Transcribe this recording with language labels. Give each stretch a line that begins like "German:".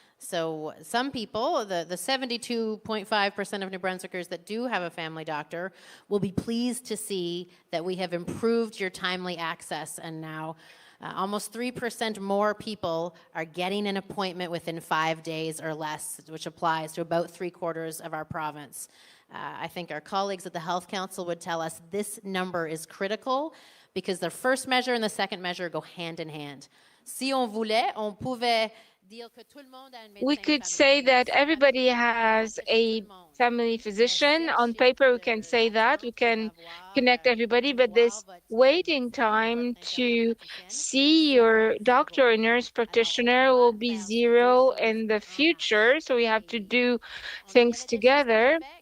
English: So some people, the 72.5% of New Brunswickers that do have a family doctor will be pleased to see that we have improved your timely access, and now almost 3% more people are getting an appointment within 5 days or less, which applies to about 3/4 of our province. I think our colleagues at the Health Council would tell us this number is critical because the first measure and the second measure go hand in hand.
French: Si on voulait, on pouvait dire que tout le monde a un médecin.
English: We could say that everybody has a family physician. On paper, we can say that. We can connect everybody, but this waiting time to see your doctor or nurse practitioner will be zero in the future, so we have to do things together.